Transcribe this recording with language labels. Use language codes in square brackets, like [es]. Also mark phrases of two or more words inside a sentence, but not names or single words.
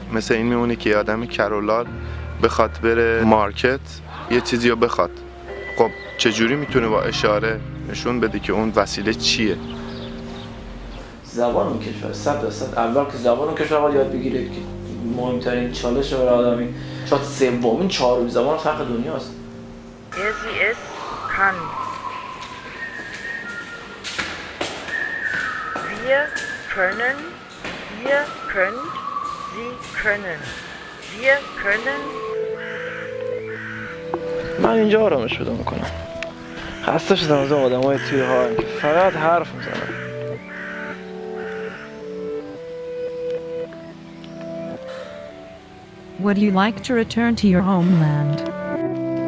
[fa] مثل این میمونه که یه آدم کرولال بخواد بره مارکت یه چیزی رو بخواد، خب چجوری میتونه با اشاره نشون بده که اون وسیله چیه؟ زبان اون کشور 100%. اول که زبان اون کشور باید یاد بگیره که مهمترین چالش برای آدمی، شاید سومین چهارمین زبان فرق دنیاست. [de] Sie es kann. Wir können, ihr könnt, Sie können. Wir können. [fa] من اینجا آرامش پیدا میکنم. خسته شدم از آدمای توی هایم که فقط حرف میزنن. [en] Would you like to return to your homeland?